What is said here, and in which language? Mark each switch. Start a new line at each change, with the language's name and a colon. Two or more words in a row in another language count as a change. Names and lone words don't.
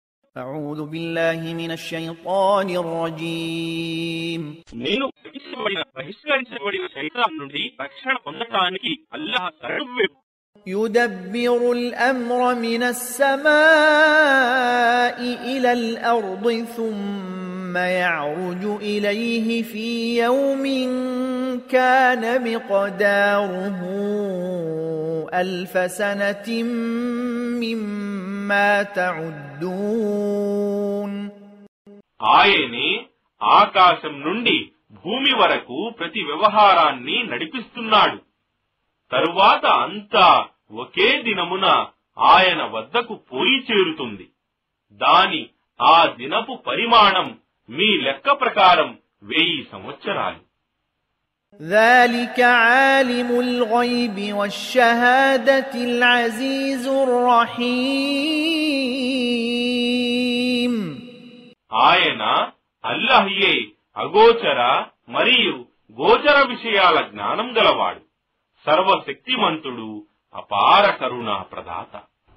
Arabic: أعوذ بالله من الشيطان الرجيم
Telugu: నేను బహిష్కరించబడిన శైతాన్ నుండి రక్షణ పొందడానికి అల్లాహ్ శరణు.
Arabic: يدبر الأمر من السماء إلى الأرض ثم يعرج إليه في يوم كان مقداره 1000 سنة مما تعدون.
Telugu: ఆయనే ఆకాశం నుండి భూమి వరకు ప్రతి వ్యవహారాన్ని నడిపిస్తున్నాడు. తరువాత అంతా ఒకే దినమున ఆయన వద్దకు పోయి చేరుతుంది. దాని ఆ దినపు పరిమాణం మీ లెక్క ప్రకారం 1000 సంవత్సరాలు.
Arabic: ذلك عالم الغيب والشهادة العزيز الرحيم.
Telugu: ఆయన అల్లాహ్యే అగోచర మరియు గోచర విషయాల జ్ఞానం గలవాడు, సర్వశక్తిమంతుడు, అపార కరుణా ప్రదాత.